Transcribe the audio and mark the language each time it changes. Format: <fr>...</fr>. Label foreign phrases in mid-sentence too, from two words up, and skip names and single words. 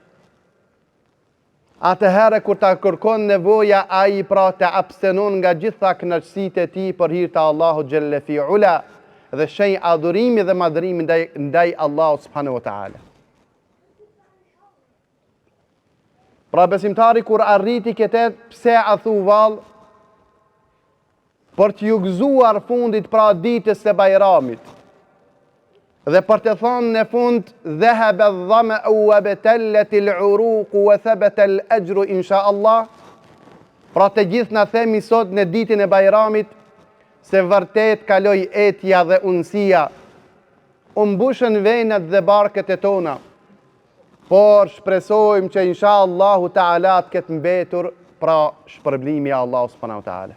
<sq>Atëherë kur ta kërkon nevoja, ai pra të abstenon nga gjitha kënaqësitë e tij për hir të Allahut</sq> <ar>جل في علاه</ar> <sq>dhe shenjë adhurimi dhe madhërimi ndaj Allahut</sq> <ar>سبحانه وتعالى.</ar> <sq>Pra besimtari kur arriti këtë, pse a thu vallë, për t'ju gëzuar fundit pra ditës së Bajramit, dhe për të thonë në fund:</sq> <ar>ذهب الظمأ وابتلت العروق وثبت الأجر إن شاء الله.</ar> <sq>Pra të gjithë na themi sot në ditën e Bajramit se vërtet kaloi etja dhe unësia, u mbushën venët dhe barkët e tona, por shpresojmë që</sq> <ar>إن شاء الله تعالى</ar> <sq>të ketë mbetur pra shpërblimi i Allahut</sq> <ar>سبحانه وتعالى.</ar>